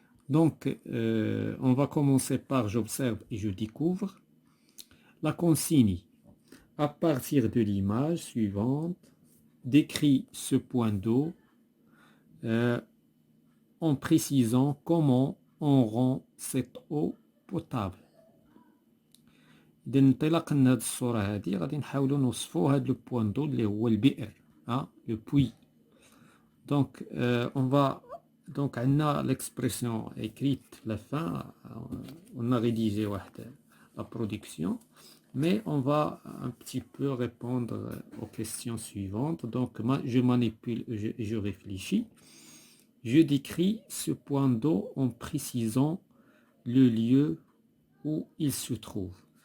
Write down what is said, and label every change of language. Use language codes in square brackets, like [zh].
[fr] Donc, on va commencer par «J'observe et je découvre». La consigne, à partir de l'image suivante, décrit ce point d'eau en précisant comment on rend cette eau potable. [ar] إذا انطلاقا من هذه الصورة هذه غادي نحاولوا نوصفوا هذا لو بوان دو اللي هو البئر لو بوي. [fr] دونك on va donc عندنا l'expression écrite la fin, on a rédigé واحد la production, mais on va un petit peu répondre aux questions suivantes. Donc je manipule, je réfléchis. Je décris ce point d'eau en précisant le lieu où il se trouve.